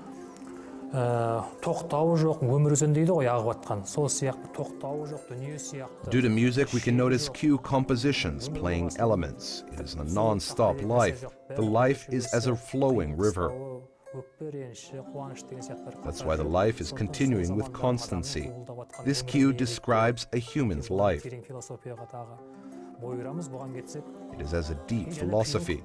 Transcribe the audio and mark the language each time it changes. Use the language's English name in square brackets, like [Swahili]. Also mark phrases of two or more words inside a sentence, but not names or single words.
[Kazakh] тоқтауы жоқ, өмір өзен дейді ғой, ағып атқан. Сол сияқты тоқтауы жоқ, дүние сияқты. [English] Due to music, we can notice cue compositions playing elements. It is a non-stop life. The life is as a flowing river. That's why the life is continuing with constancy. This cue describes a human's life. It is as a deep philosophy.